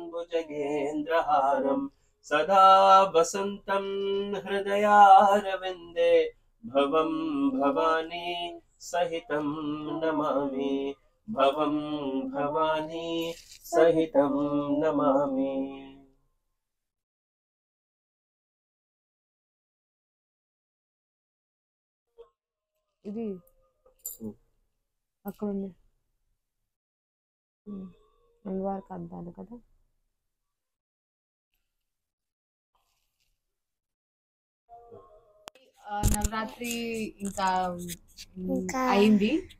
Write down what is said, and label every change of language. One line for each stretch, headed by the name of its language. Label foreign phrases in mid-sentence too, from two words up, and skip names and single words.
Sanskrit: भुजगेन्द्रहारं सदा वसन्तं हृदयारविन्दे भवं भवानी सहितं नमामि भवं भवानी सहितं नमामि.
Telugu: ఇది అక్కడ ఉంది అల్వార్కి అద్దాలు కదా. నవరాత్రి ఇంకా అయింది